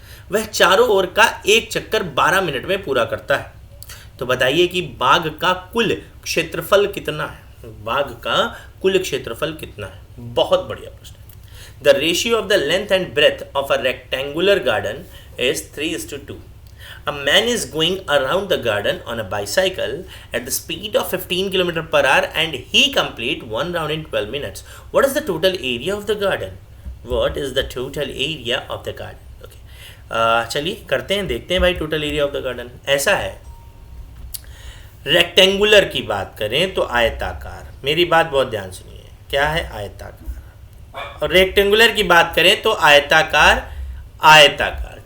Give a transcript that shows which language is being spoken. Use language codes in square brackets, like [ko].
[hi] वह चारों ओर का एक चक्कर 12 मिनट में पूरा करता है। तो बताइए कि बाग का कुल क्षेत्रफल कितना है, बाग का कुल क्षेत्रफल कितना है। बहुत बढ़िया प्रश्न है। [en] The ratio of the length and breadth of a rectangular garden is 3:2. A man is going around the garden on a bicycle at the speed of 15 km per hour and he complete one round in 12 minutes. What is the total area of the garden? What is the total area of the garden? Okay. [hi] चलिए करते हैं, देखते हैं भाई [en] Total area of the garden. [hi] ऐसा है, rectangular की बात करें तो आयताकार, मेरी बात बहुत ध्यान सुनिए, क्या है आयताकार। और रेक्टेंगुलर की बात करें तो आयताकार, आयताकार।